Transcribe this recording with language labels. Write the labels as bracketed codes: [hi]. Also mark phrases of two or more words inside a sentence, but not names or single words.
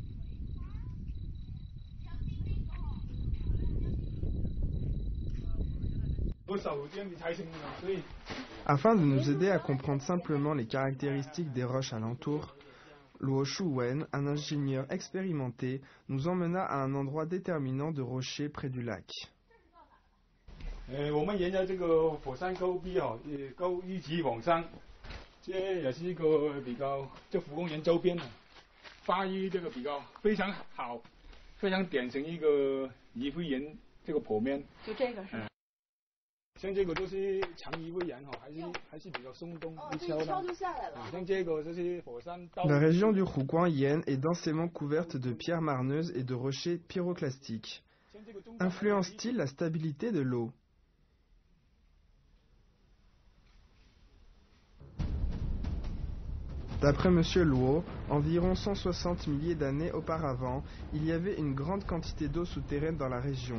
[fr] Afin de nous aider à comprendre simplement les caractéristiques des roches alentours, Luo Shuwen, un ingénieur expérimenté, nous emmena à un endroit déterminant de rochers près du lac. [zh] 我们沿着这个火山沟壁沟一直往上，这也是一个比较这湖公园周边的发育这个比较非常好，非常典型一个遗灰岩这个坡面。就这个是吗？像这个都是长遗灰岩还是比较松动，一敲就下来了。像这个就是火山。 [fr] La région du Huguangyan est densément couverte de pierres marneuses et de rochers pyroclastiques. Influence-t-il la stabilité de l'eau? D'après M. Luo, environ 160 milliers d'années auparavant, il y avait une grande quantité d'eau souterraine dans la région.